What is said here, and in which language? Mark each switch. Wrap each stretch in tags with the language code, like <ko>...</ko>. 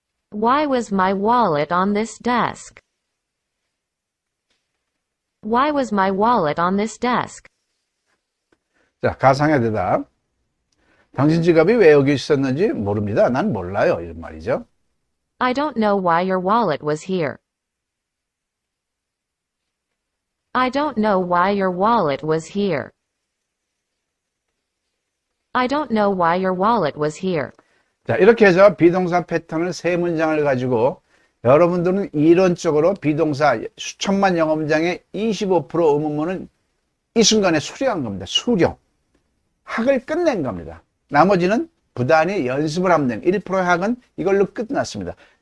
<en>Why was my wallet on this desk? Why was my wallet on this desk?</en> <ko>자, 가상의 대답. 당신 지갑이 왜 여기 있었는지 모릅니다. 난 몰라요. 이런 말이죠.</ko> <en>I don't know why your wallet was here. I don't know why your wallet was here. I don't know why your wallet was here.</en> <ko>자, 이렇게 해서 비동사 패턴을 세 문장을 가지고 여러분들은 이론적으로 비동사 수천만 영어 문장의 25% 의문문은 이 순간에 수령한 겁니다. 수령. 학을 끝낸 겁니다. 나머지는 부단히 연습을 하면 되는 1%의 학은 이걸로 끝났습니다.</ko>